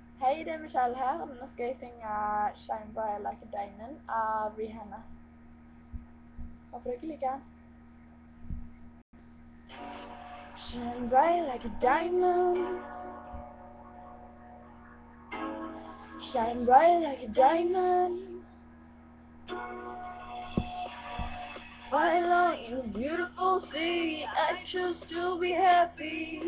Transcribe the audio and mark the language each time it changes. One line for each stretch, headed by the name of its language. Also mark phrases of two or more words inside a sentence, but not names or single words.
Norwegian: Hei, det er Michelle her. Nå skal jeg synge Shine Bright Like a Diamond av Rihanna. Håper dere liker den.
English: Shine bright like a diamond. Shine bright like a diamond. While in a beautiful sea, I choose to be happy.